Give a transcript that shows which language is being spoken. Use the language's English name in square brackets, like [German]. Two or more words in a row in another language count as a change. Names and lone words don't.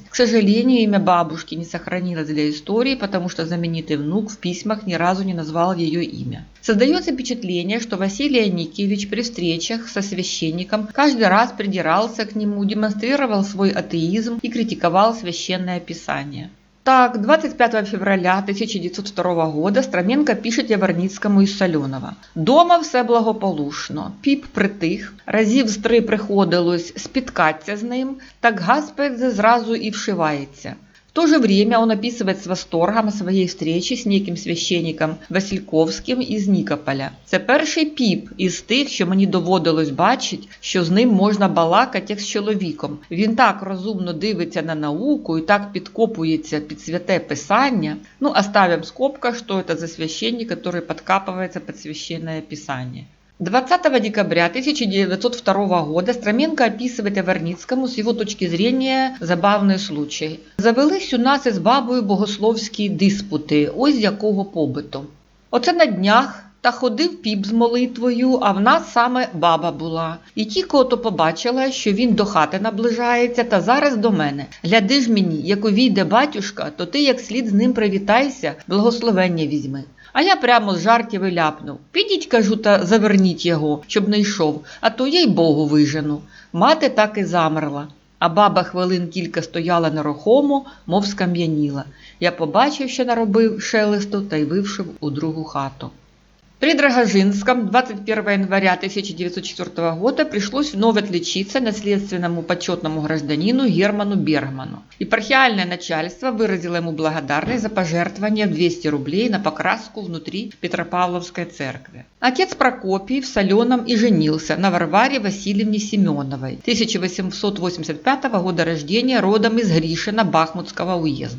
[Russian] К сожалению, имя бабушки не сохранилось для истории, потому что знаменитый внук в письмах ни разу не назвал ее имя. Создается впечатление, что Василий Аникевич при встречах со священником каждый раз придирался к нему, демонстрировал свой атеизм и критиковал священное писание. Так, 25 февраля 1902 года Строменко пишет Яворницькому із Соленого. «Дома все благополучно, [Ukrainian] піп притих, разів з 3 приходилось спіткатися з ним, так Гаспед зразу і вшивається». [Russian] В то же время он описывает с восторгом своей встречи с неким священником Васильковським із Нікополя. [Ukrainian] Це перший піп із тих, що мені доводилось бачити, що з ним можна балакати як з чоловіком. Він так розумно дивиться на науку і так підкопується під святе писання. [Russian] Ну, оставим в скобках, что это за священник, который подкапывается под священное писание. 20 декабря 1902 года Строменко описывает Яворницькому с его точки зрения забавний случай. [Ukrainian] «Завелись у нас із бабою богословські диспути, ось з якого побиту. Оце на днях та ходив піп з молитвою, а в нас саме баба була. І тільки ото побачила, що він до хати наближається, та зараз до мене. Гляди ж мені, як увійде батюшка, то ти як слід з ним привітайся, благословення візьми». А я прямо з жартів і ляпнув. «Підіть, кажу, та заверніть його, щоб не йшов, а то їй Богу вижену». Мати так і замерла, а баба хвилин кілька стояла нерухомо, мов скам'яніла. Я побачив, що наробив шелесту, та й вившив у другу хату. [Russian] При Драгожинском 21 января 1904 года пришлось вновь отличиться наследственному почетному гражданину Герману Бергману. Епархиальное начальство выразило ему благодарность за пожертвование в 200 рублей на покраску внутри Петропавловской церкви. Отец Прокопий в Соленом и женился на Варваре Васильевне Семеновой, 1885 года рождения, родом из Гришина Бахмутского уезда.